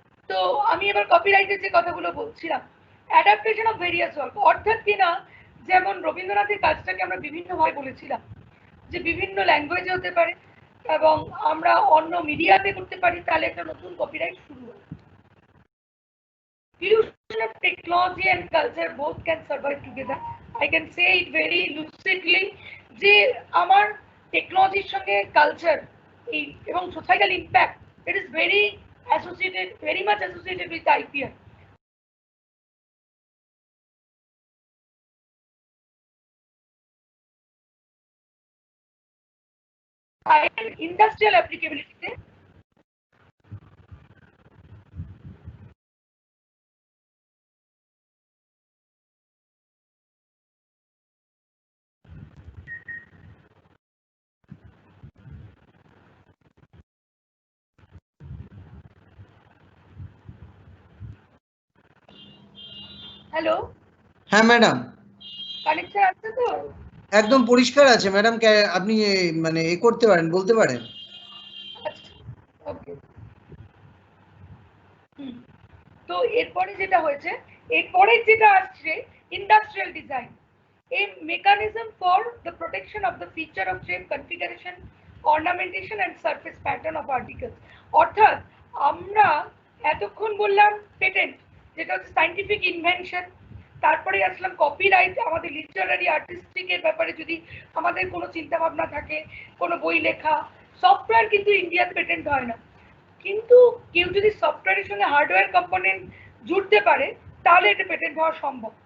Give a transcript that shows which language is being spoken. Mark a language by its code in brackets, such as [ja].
[bn] তো আমি এবার কপিরাইটের যে কথাগুলো বলছিলাম, অ্যাডাপ্টেশন অফ ভেরিয়াস ওয়ার্ক, অর্থাৎ কিনা যেমন রবীন্দ্রনাথের কাজটাকে আমরা বিভিন্নভাবে বলেছিলাম, যে বিভিন্ন ল্যাঙ্গুয়েজে হতে পারে এবং আমরা অন্য মিডিয়াতে করতে পারি, তাহলে একটা নতুন কপিরাইট শুরু হয়। [en] Fusion of technology and culture both can survive together. I can say it very lucidly [bn] যে আমার টেকনোলজির সঙ্গে কালচার এবং societal impact, [en] it is very associated, very much associated with IPR. Industrial applicability. [bn] Hello, হ্যাঁ madam, connection আছে তো? একদম পরিষ্কার আছে ম্যাডাম, আপনি মানে করতে পারেন, বলতে পারেন। আচ্ছা, ওকে। তো এরপরে যেটা হয়েছে, এরপরে যেটা আসছে industrial design, [en] a mechanism for the protection of the feature of shape, configuration, ornamentation and surface pattern of articles. [bn] অর্থাৎ আমরা এতক্ষণ বললাম পেটেন্ট, যেটা হচ্ছে সায়েন্টিফিক ইনভেনশন, তারপরে আসলাম কপিরাইট, আমাদের লিটারারি আর্টিস্টিকের ব্যাপারে যদি আমাদের কোনো চিন্তা ভাবনা থাকে, কোনো বই লেখা। সফটওয়্যার কিন্তু ইন্ডিয়াতে পেটেন্ট হয় না, কিন্তু কেউ যদি সফটওয়্যারের সঙ্গে হার্ডওয়্যার কম্পোনেন্ট জুড়তে পারে তাহলে এটা পেটেন্ট হওয়া সম্ভব।